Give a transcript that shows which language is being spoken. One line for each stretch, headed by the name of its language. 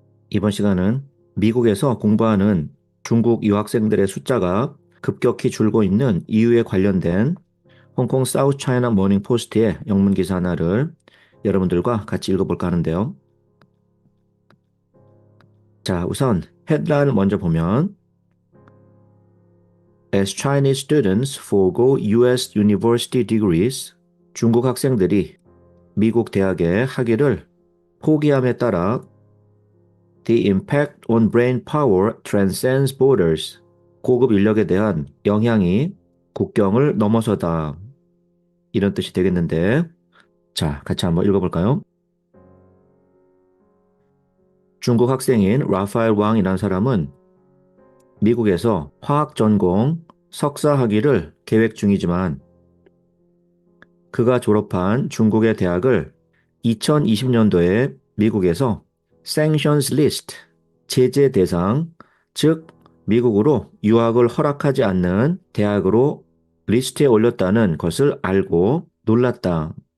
Korean: 이번 시간은 미국에서 공부하는 중국 유학생들의 숫자가 급격히 줄고 있는 이유에 관련된 홍콩 사우스 차이나 모닝 포스트의 영문 기사 하나를 여러분들과 같이 읽어볼까 하는데요.
English: 자, 우선 헤드라인을 먼저 보면 As Chinese students forego US university degrees,
Korean: 중국 학생들이 미국 대학의 학위를 포기함에 따라
English: The impact on brain power transcends borders.
Korean: 고급 인력에 대한 영향이 국경을 넘어서다. 이런 뜻이 되겠는데, 자, 같이 한번 읽어볼까요? 중국 학생인 라파엘 왕이라는 사람은 미국에서 화학 전공 석사 학위를 계획 중이지만 그가 졸업한 중국의 대학을 2020년도에 미국에서 Sanctions List, 제재 대상, 즉 미국으로 유학을 허락하지 않는 대학으로 리스트에 올렸다는 것을 알고 놀랐다.